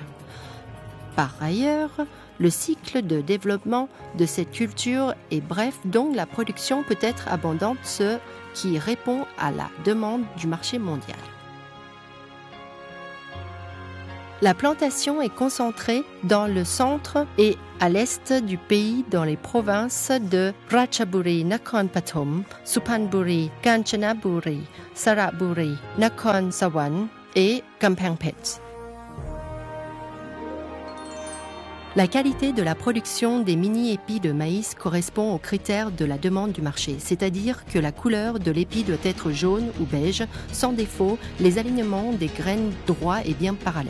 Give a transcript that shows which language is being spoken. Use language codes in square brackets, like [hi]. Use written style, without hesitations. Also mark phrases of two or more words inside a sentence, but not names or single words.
[fr] Par ailleurs, le cycle de développement de cette culture est bref, donc la production peut être abondante, ce qui répond à la demande du marché mondial. La plantation est concentrée dans le centre et à l'est du pays dans les provinces de Ratchaburi, Nakhon Pathom, Suphanburi, Kanchanaburi, Saraburi, Nakhon Sawan et Kamphaeng Phet. La qualité de la production des mini-épis de maïs correspond aux critères de la demande du marché, c'est-à-dire que la couleur de l'épi doit être jaune ou beige, sans défaut, les alignements des graines droits et bien parallèles.